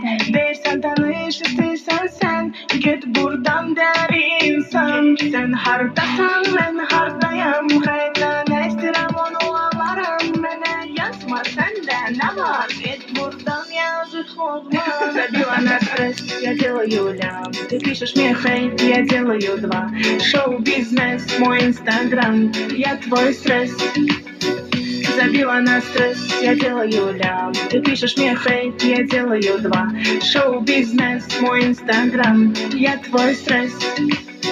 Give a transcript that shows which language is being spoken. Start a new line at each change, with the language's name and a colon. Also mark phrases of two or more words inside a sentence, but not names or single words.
Azerbaijani: Dersen tanış istiyorsan sen, git buradan der insan. Sen hardasan ben hardayım, hayda ne isterim onu alırım. Bana yazma sende ne var, git buradan yazık olmaz.
Russian: Забила на стресс, я делаю лям. Ты пишешь мне хейт, я делаю два. Шоу-бизнес, мой инстаграм, я твой стресс. Забила на стресс, я делаю лям. Ты пишешь мне хейт, я делаю два. Шоу-бизнес, мой инстаграм, я твой стресс.